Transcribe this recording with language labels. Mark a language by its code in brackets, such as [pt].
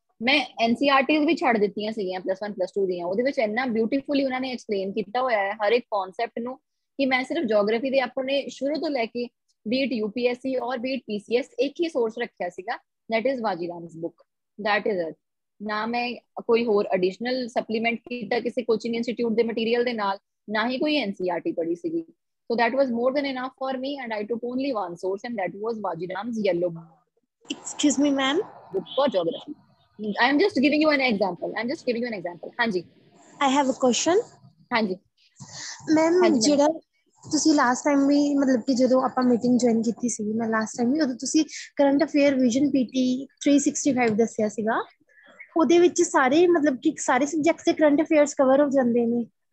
[pa] ਮੈਂ NCERTs ਵੀ ਛੱਡ ਦਿੱਤੀਆਂ ਸੀਗੀਆਂ +1 +2 ਦੀਆਂ। ਉਹਦੇ ਵਿੱਚ ਇੰਨਾ ਬਿਊਟੀਫੁਲੀ ਉਹਨਾਂ ਨੇ ਐਕਸਪਲੇਨ ਕੀਤਾ ਹੋਇਆ ਹੈ ਹਰ ਇੱਕ ਕਨਸੈਪਟ ਨੂੰ ਕਿ ਮੈਂ ਸਿਰਫ ਜੀਓਗ੍ਰਾਫੀ ਦੇ ਆਪਣੇ ਸ਼ੁਰੂ ਤੋਂ ਲੈ ਕੇ ਬੀਟ UPSC ਔਰ ਬੀਟ PCS ਇੱਕ ਹੀ ਸੋਰਸ ਰੱਖਿਆ ਸੀਗਾ, [en] That is Vajiram's book, that is it. [pa] ਨਾ ਮੈਂ ਕੋਈ ਹੋਰ ਐਡੀਸ਼ਨਲ ਸਪਲੀਮੈਂਟ ਕੀਤਾ ਕਿਸੇ ਕੋਚਿੰਗ ਇੰਸਟੀਟਿਊਟ ਦੇ ਮਟੀਰੀਅਲ ਦੇ ਨਾਲ, ਨਾ ਹੀ ਕੋਈ NCERT ਪੜ੍ਹੀ ਸੀਗੀ। [en] So that was more than enough for me and I took only one source and that was Vajiram's yellow book. Excuse me, ma'am. Book for geography. I am just giving you an example. [pa] Hanji. [en] I have a question. [pa] Hanji. Ma'am, ਜਿਹੜਾ ਤੁਸੀਂ last time ਵੀ ਮਤਲਬ ਕਿ ਜਦੋਂ ਆਪਾਂ meeting join ਕੀਤੀ ਸੀ, ਮੈਂ last time ਵੀ ਉਦੋਂ ਤੁਸੀਂ ਕਰੰਟ ਅਫੇਅਰ ਵਿਜ਼ਨ PT 365 ਦੱਸਿਆ ਸੀਗਾ। ਉਹਦੇ ਵਿੱਚ ਸਾਰੇ ਮਤਲਬ ਕਿ ਸਾਰੇ ਸਬਜੈਕਟਸ ਦੇ ਕਰੰਟ ਅਫੇਅਰਸ ਕਵਰ ਹੋ ਜਾਂਦੇ ਨੇ?